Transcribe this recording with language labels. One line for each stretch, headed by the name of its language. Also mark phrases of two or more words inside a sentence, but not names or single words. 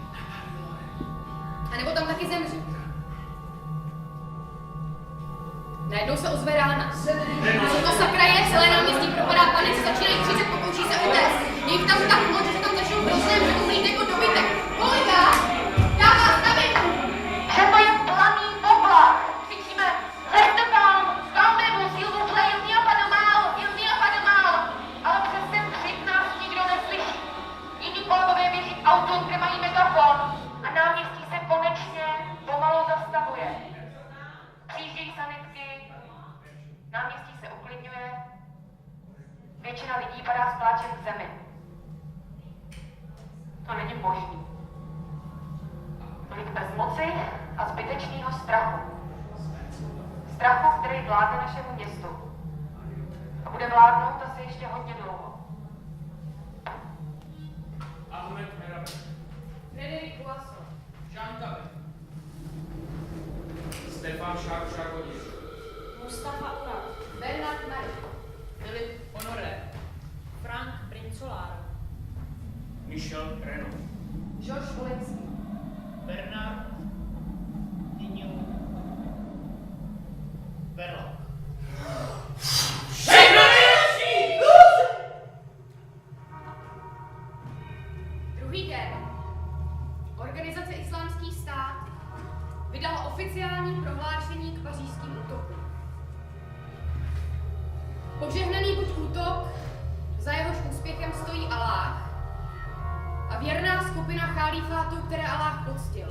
Czech: A nebo tam taky zemřít. Najednou se ozve rána. Co to sakra je? Celé náměstí propadá panice, začínají křičet, pokouší se utéct. Je jich tam tak moc, že se tam začnou brouznem, že umlít jako dobytek. Kolega! Já vás nabiju! Třeba je planý oblak. Křičíme, řešte tam,
French: calmez-vous, s'il vous plaît, il n'y a pas de mal, il n'y a pas de mal.
Czech: Ale přes ten křik nás nikdo neslyší. Jiní kolegové běží k autům, kde mají megafon. A náměstí se konečně pomalu zastavuje. Přijíždějí sanitky, náměstí se uklidňuje, většina lidí padá s pláčem k zemi. To není možný. Tolik bezmoci a zbytečného strachu. Strachu, který vládne našemu městu. A bude vládnout asi ještě hodně dlouho. Ahmed Merabe. Frédéric Poisson. Jean Cabe. Stefan Šákodíř. Mustafa Ural. Bernard Marie. Filip Honoré. Frank Brincolaro. Michel Renaud. Georges Volenský. Bernard Dignou. Verloc. Druhý den. Organizace Islámský stát vydala oficiální prohlášení k pařížským útokům. Požehnaný buď útok, za jehož úspěchem stojí Aláh, a věrná skupina chalífátů, které Aláh poctil.